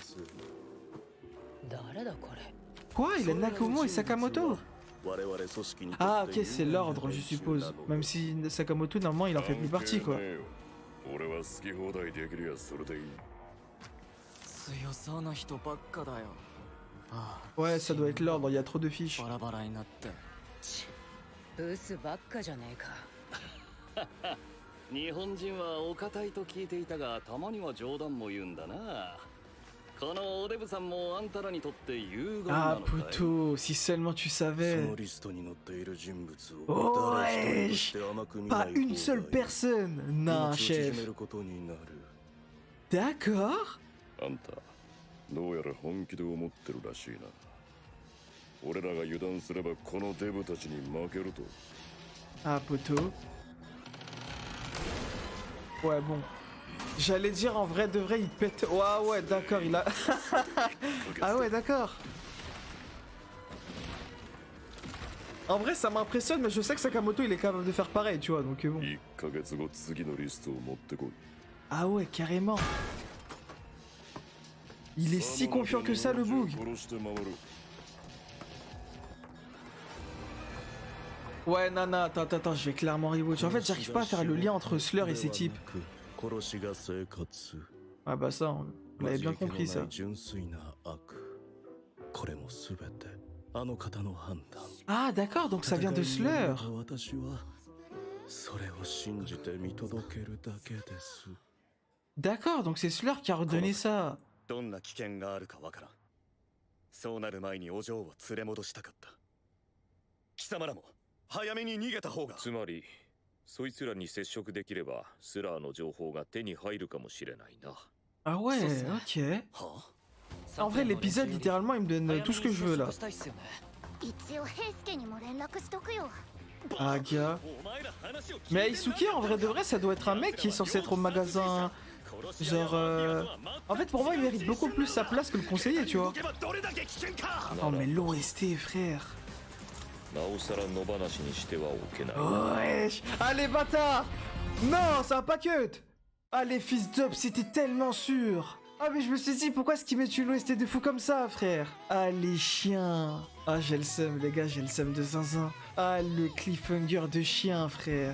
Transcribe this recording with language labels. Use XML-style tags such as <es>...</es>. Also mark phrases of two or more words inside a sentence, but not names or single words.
<fr>Quoi? Il a Nagumo et Sakamoto? Ah ok, c'est l'ordre je suppose. Même si Sakamoto normalement il en fait plus partie quoi. Ouais, ça doit être l'ordre, il y a trop de fiches.</fr> <ja>日本人はお堅いと聞いていたが、たまには冗談も言うんだな。このおデブさんもあんたらにとって有害な</ja> <fr>Ah</fr> <ja>のかい？</ja> <fr>Poto, si seulement tu</fr> <ja>そ</ja> <fr>savais.</fr> <ja>のリストに載っている人物を</ja> <fr>Oh</fr> <ja>誰一</ja> <fr>ouais.</fr> <ja>人として甘く見</ja> <fr>Pas</fr> <ja>ない</ja> <fr>une</fr> <ja>方</ja> <fr>seule</fr> <ja>がいい。</ja> <fr>personne. Non,</fr> <ja>命を縮</ja> <fr>chef.</fr> <ja>めることになる。</ja> <fr>D'accord.</fr> <ja>あんたどうやら本気で思ってるらしいな。俺らが油断すればこのデブたちに負けると。</ja> <fr>Ah, Poto. Ouais, bon. J'allais dire en vrai de vrai, il pète. Ouais, ouais, d'accord, il a. Ah, ouais, d'accord. En vrai, ça m'impressionne, mais je sais que Sakamoto il est capable de faire pareil, tu vois, donc bon.</fr> <ja>1 ヶ月後次のリストを持ってこい。</ja> <fr>Ah, ouais, carrément. Il est si confiant que ça, le boug.</fr> <ja>殺して回る。</ja> <fr>Ouais, Nana, attends, je vais clairement rewatch. En fait, j'arrive pas à faire le lien entre Slur et ces types. Ah bah ça, vous l'avez bien compris ça. Ah d'accord, donc ça vient de Slur. D'accord, donc c'est Slur qui a redonné ça.</fr> <ja>どんな危険があるかわからん。そうなる前にお嬢を連れ戻したかった。貴様らも早めに逃げた方が。つまりそいつらに接触できればスラーの情報が手に入るかもしれないな。</ja> <fr>Ah ouais, ok. En vrai, l'épisode, littéralement, il me donne tout ce que je veux là.</fr> <ja>一応平助にも連絡しとくよ。</ja> <fr>Ah, gars. Mais Aisuke, en vrai de vrai, ça doit être un mec qui est censé être au magasin. Genre, en fait, pour moi, il mérite beaucoup plus sa place que le conseiller, tu vois. Oh, mais l'OST, frère.</fr> <ja>なおさら野放しにしてはおけない。</ja> <fr>Wesh. Allez, bâtard. Non, ça va pas cut. Allez, fils d'up, c'était tellement sûr. Ah, mais je me suis dit, pourquoi est-ce qu'il met une OST de fou comme ça, frère? Ah, les chiens. Ah, j'ai le seum, les gars, j'ai le seum de zinzin. Ah, le cliffhanger de chien, frère.</fr>